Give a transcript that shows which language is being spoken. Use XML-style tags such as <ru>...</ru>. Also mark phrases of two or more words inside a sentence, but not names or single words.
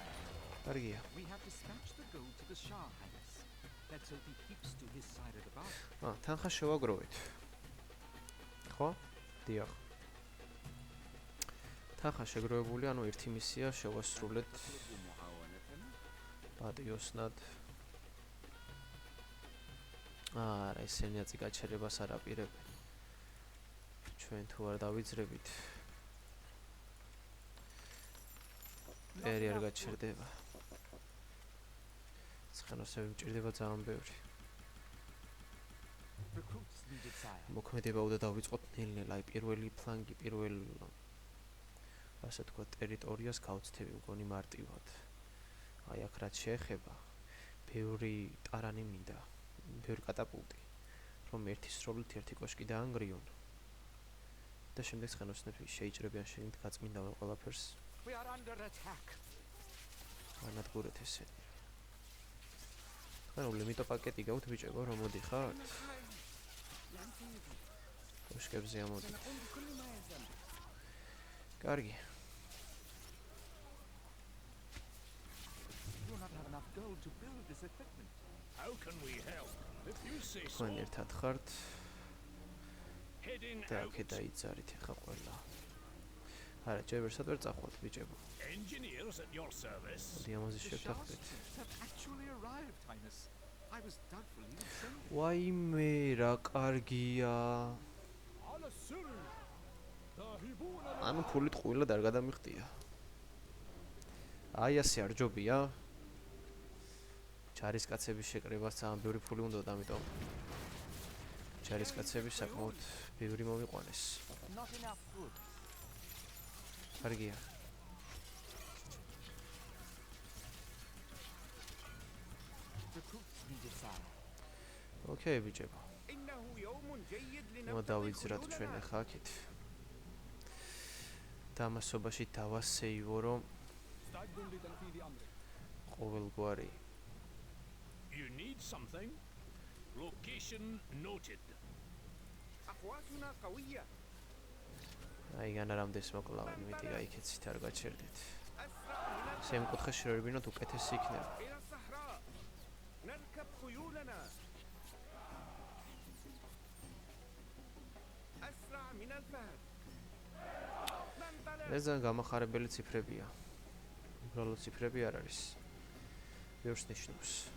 <ka>კარგია</ka> <en>We have dispatched the gold to the Shah, Highness. Let's hope he keeps to his side of the bargain.</en> <ka>თანხა შევაგროვეთ ხო? დიახ თანხა შეგროვებული ანუ ერთი მისია შევასრულეთ პატიოსნად არა ესენი აწი გაჩერებას არ აპირებენ ჩვენ თუ არ დავიძრებით ერი არ გაჩერდება ცხენოსები მჭირდება ძალიან ბევრი</ka> <en>Recruits needed, sire.</en> <ka>მოქმედება უნდა დავიწყოთ ნელ-ნელა აი პირველი ფლანგი პირველ ასე თქვა ტერიტორიას გავცდები მგონი მარტივად აი აქ რაც შეეხება ბევრი ტარანი მინდა ბევრი კატაპულტი რომ ერთი სროლით ერთი კოშკი დაანგრიონ და შემდეგ ცხენოსნები შეიჭრებიან შენით გაწმინდავენ ყველაფერს</ka> <en>We are under attack.</en> <ka>ანადგურეთ ესენი ანუ ლიმიტო პაკეტი გაქვთ ბიჭებო რომ მოდიხართ</ka> <ar>أين الخائن؟ نعم سيدي</ar> <ka>კოშკებზე ამოდით</ka> <ar>سنقوم بكل ما يلزم</ar> <ka>კარგი</ka> <en>We do not have enough gold to build this equipment. How can we help? If you say so.</en> <ka>თქვენ ერთად ხართ</ka> <en>Heading</en> <ka>და</ka> <en>out.</en> <ka>აქ დაიძარით ახლა ყველა არა ჯერბერსად ვერ წახვალთ ბიჭებო</ka> <en>Engineers at your service.</en> <ka>მოდი ამაზე</ka> <en>The Shah's</en> <ka>შევთანხმდეთ</ka> <en>troops have actually arrived, Highness. I was doubtful he would send them.</en> <ka>ვაიმე რა კარგია</ka> <ar>على السر. ذاهبون</ar> <ka>ანუ ფულით ყვილად არ გადამიხდია აი ასე არ ჯობია ჯარისკაცების შეკრებას ძალიან ბევრი ფული უნდა, ამიტომ ჯარისკაცები საკმაოდ ბევრი მომიყვანეს.</ka> <en>Not enough goods.</en> <ka>კარგია.</ka> <en>Recruits needed, sire.</en> <ka>ოკეი, ბიჭებო.</ka> <ar>إنه يوم جيد</ar> <ka>მოდავიძრათ</ka> <ar>لنمتطي</ar> <ka>ჩვენ</ka> <ar>خيولنا.</ar> <ka>ახლა აქეთ. დამასობაში დავასეივო, რომ</ka> <ar>مستعد لتنفيذ أمرك.</ar> <ka>ყოველგვარი</ka> <en>You need something? Location noted.</en> <ar>أقواتنا قوية.</ar> <ka>აი განარამდეს მოკლავენ, მეტი გაიქეცით, არ გაჩერდეთ.</ka> <ar>أسرع من</ar> <ka>შემკუთხეში რო ვიბინოთ, უკეთესი იქნება.</ka> <ar>إلى الصحراء. نركب خيولنا. أسرع من الفهد. ننطلق.</ar> <ka>ეს ძალიან გამახარებელი ციფრებია. უბრალოდ ციფრები არ არის. ბევრს ნიშნავს.</ka>